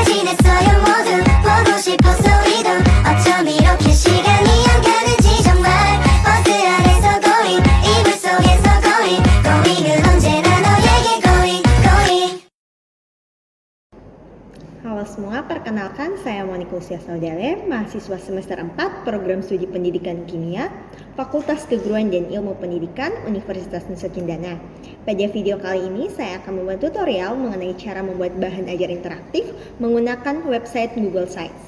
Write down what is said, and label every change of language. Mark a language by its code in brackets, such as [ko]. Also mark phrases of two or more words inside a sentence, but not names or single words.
[ko] 변했어요 모두 보고 싶었어 우리도 어쩜 이렇게 시간이 안 가는지 정말 버스 안에서 going 이불 속에서 going은 언제나 너에게 going. [id] Halo semua, perkenalkan saya Monika Lucia Saudale, mahasiswa semester 4 Program Studi Pendidikan Kimia, Fakultas Keguruan dan Ilmu Pendidikan, Universitas Nusa Cendana. Pada video kali ini saya akan membuat tutorial mengenai cara membuat bahan ajar interaktif menggunakan website Google Sites.